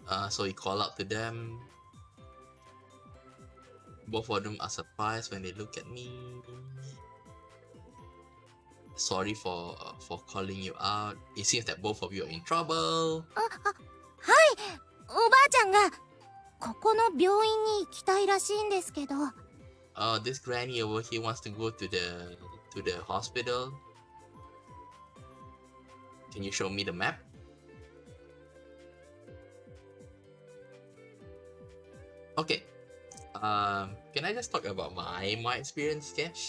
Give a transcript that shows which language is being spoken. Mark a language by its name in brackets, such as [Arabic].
[English] So he called out to them. Both of them are surprised when they look at me. Sorry for calling you out. It seems that both of you are in trouble. [Japanese] はい、おばあちゃんがここの病院に行きたいらしいんですけど。 [English] This granny over here wants to go to the hospital. Can you show me the map? Okay. Can I just talk about my experience? Okay.